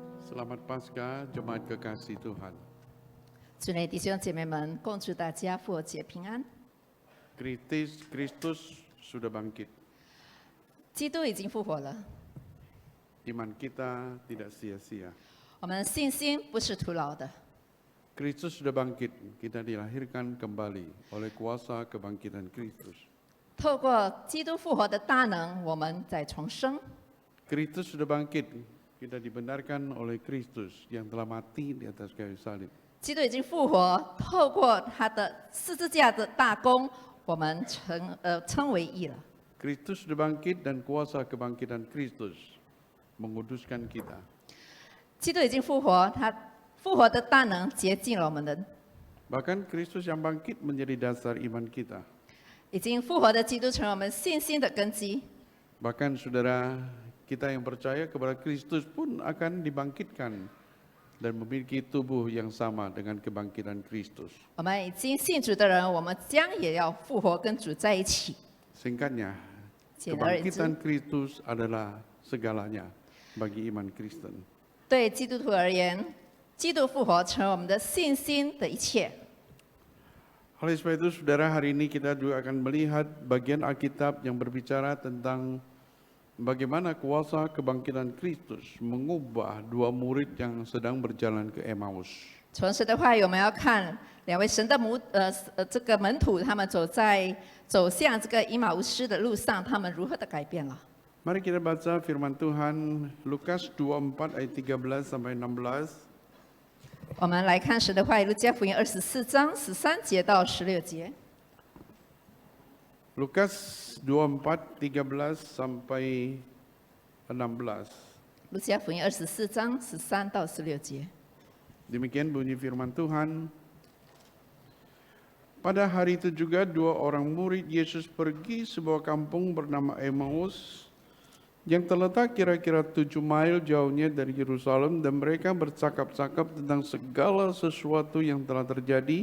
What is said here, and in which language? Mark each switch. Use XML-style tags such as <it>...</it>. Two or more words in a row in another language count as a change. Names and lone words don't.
<id>Selamat Paskah, Jemaat Kekasih Tuhan.</id> <zh>主内弟兄姐妹们，共祝大家复活节平安。</zh> <id>Kristus sudah bangkit.</id> <zh>基督已经复活了，</zh> <id>Iman kita tidak sia-sia.</id> <zh>我们信心不是徒劳的。</zh> <id>Kristus sudah bangkit, kita dilahirkan kembali oleh kuasa kebangkitan Kristus.</id> <zh>透过基督复活的大能，我们在重生。</zh> <id>Kristus sudah bangkit, kita dibenarkan oleh Kristus yang telah mati di atas kayu salib.</id> <zh>基督已经复活，透过他的十字架的大功，我们称为义了。</zh> <id>Kristus sudah bangkit dan kuasa kebangkitan Kristus menguduskan kita.</id> <zh>基督已经复活，他复活的大能洁净了我们的。</zh> <id>Bahkan Kristus yang bangkit menjadi dasar iman kita.</id> <zh>已经复活的基督成为我们信心的根基。</zh> <id>Bahkan saudara kita yang percaya kepada Kristus pun akan dibangkitkan dan memiliki tubuh yang sama dengan kebangkitan Kristus.</id> <zh>我们已经信主的人，我们将也要复活，跟主在一起。</zh> <id>Singkatnya,</id> <zh>简而言之，</zh> <id>kebangkitan Kristus adalah segalanya bagi iman Kristen.</id> <zh>对基督徒而言，基督复活成为我们的信心的一切。</zh> <id>Oleh sebab itu, saudara, hari ini kita juga akan melihat bagian Alkitab yang berbicara tentang bagaimana kuasa kebangkitan Kristus mengubah dua murid yang sedang berjalan ke Emmaus.</id> <zh>从神的话语，我们要看两位神的这个门徒，他们走向这个以马乌斯的路上，他们如何的改变了。</zh> <id>Mari kita baca firman Tuhan Lukas 24 ayat 13 sampai 16.</id> <zh>我们来看神的话语，路加福音24章13节到16节。</zh> <id>Lukas 24 13 sampai 16.</id> <zh>路加福音24章13到16节。</zh> <id>Demikian bunyi firman Tuhan. Pada hari itu juga dua orang murid Yesus pergi sebuah kampung bernama Emmaus yang terletak kira-kira 7 mil jauhnya dari Yerusalem, dan mereka bercakap-cakap tentang segala sesuatu yang telah terjadi.</id>